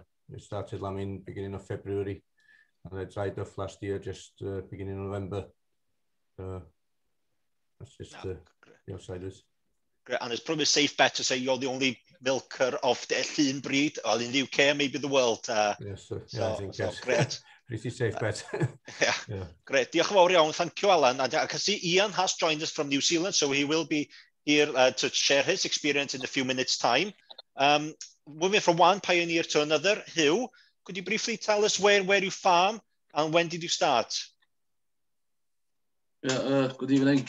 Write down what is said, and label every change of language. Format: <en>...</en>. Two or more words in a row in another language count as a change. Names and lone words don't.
<en>I started lambing beginning of February, and I dried off last year, just beginning of November. That's just the outside of it. Great, and it's probably a safe bet to say you're the only milker of the Llyn breed, or in the UK, maybe the world. Yes, sir. Yeah, I think yes. Great. Pretty safe bet. Yeah. Great.</en> <cy>Diolch yn fawr iawn.</cy> <en>Thank you, Alan. And I can see Ian has joined us from New Zealand, so he will be here to share his experience in a few minutes' time. Moving from one pioneer to another, Hugh, could you briefly tell us where you farm and when did you start? Yeah, good evening.</en>